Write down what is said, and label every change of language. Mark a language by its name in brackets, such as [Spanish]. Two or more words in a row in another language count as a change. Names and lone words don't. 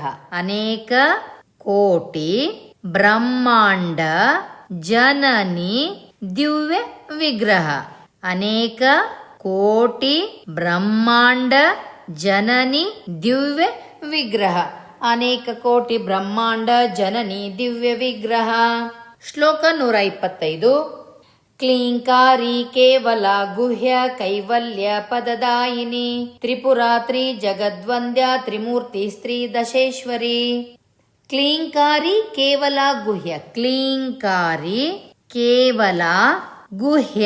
[Sanskrit] ಅನೇಕ ಕೋಟಿ ಬ್ರಹ್ಮಾಂಡ ಜನನಿ ದಿವ್ಯ ವಿಗ್ರಹ. ಅನೇಕ ಕೋಟಿ ಬ್ರಹ್ಮಾಂಡ ಜನನಿ ದಿವ್ಯ ವಿಗ್ರಹ. ಅನೇಕ ಕೋಟಿ ಬ್ರಹ್ಮಾಂಡ ಜನನಿ ದಿವ್ಯ ವಿಗ್ರಹ. [Kannada] ಶ್ಲೋಕ 125. [Sanskrit] ಕ್ಲೀಂಕಾರಿ ಕೇವಲ ಗುಹ್ಯ ಕೈವಲ್ಯ ಪದದಾಯಿನಿ ತ್ರಿಪುರಾತ್ರಿ ಜಗದ್ವಂದ್ಯ ತ್ರಿಮೂರ್ತಿ ಸ್ತ್ರೀ ದಶೇಶ್ವರಿ. ಕ್ಲೀಂಕಾರಿ ಕೇವಲ ಗುಹ್ಯ. ಕ್ಲೀಂಕಾರಿ ಕೇವಲ ಗುಹ್ಯ.